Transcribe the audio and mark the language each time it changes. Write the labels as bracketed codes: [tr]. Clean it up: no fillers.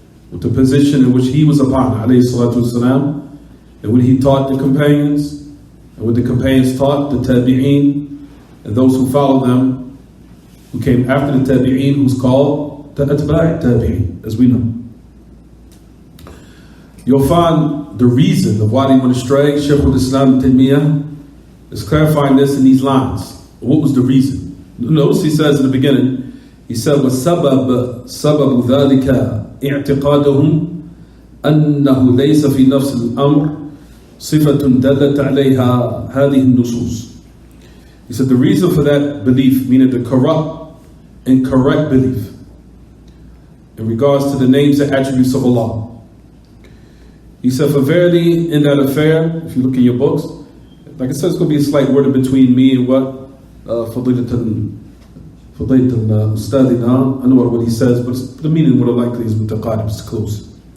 [en] With the position in which he was upon alayhi salatu wasalam, and what he taught the companions, and what the companions taught the tabi'een, and those who followed them, who came after the tabi'een, who's called the atba' tabi'een, as we know. You'll find the reason of why they went astray. Shaykh al-Islam Taymiyyah is clarifying this in these lines. What was the reason? Notice he says in the beginning, he said, [ar] وَسَبَبُ ذَلِكَ اعتقادهم أنه ليس في نفس الأمر صفة دلت عليها هذه النصوص. [en] He said the reason for that belief, meaning the corrupt and correct belief in regards to the names and attributes of Allah. He said, for verily in that affair, if you look in your books, like I said, it's going to be a slight word between me and what Fadilat al-Ustadina. I know what he says, but the meaning more likely is mutaqarib, it's close.